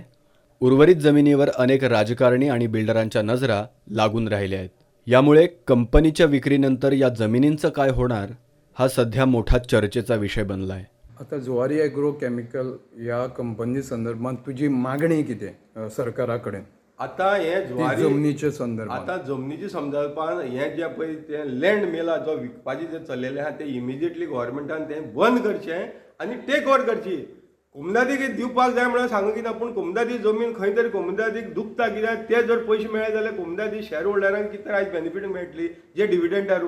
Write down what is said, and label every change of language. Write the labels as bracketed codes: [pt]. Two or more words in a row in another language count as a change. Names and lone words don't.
[mr] उर्वरित जमिनीवर अनेक राजकारणी आणि बिल्डरांच्या नजरा लागून राहिल्या आहेत. यामुळे कंपनीच्या विक्रीनंतर या जमिनींचं काय होणार हा सध्या मोठा चर्चेचा विषय बनलाय. [kok] आता जुवारी ॲग्रो केमिकल या कंपनी संदर्भात तुझी मागणी किती सरकारा कडेन? आता हे जुवारी जमनीचे संदर्भात आता जमनीच्या संदर्भात हे जे पळय ते लँड मेला जो विकपाचे जे चल्लेले आहा ते इमिजिएटली गव्हर्नमेंटान ते बंद करचें आनी [en] take over [kok] करची. कोमुनिदादीक दिवपाक जाय म्हणून सांगू कितें, पूण कोमुनिदादी जमीन खंय तरी कोमुनिदादीक दुखता कित्याक ते जर पयशे मेळ्ळे जाल्यार कोमुनिदादी शेअर होल्डरांक कितें आयज बेनिफीट मेळटली जे डिविडंडा रुपान.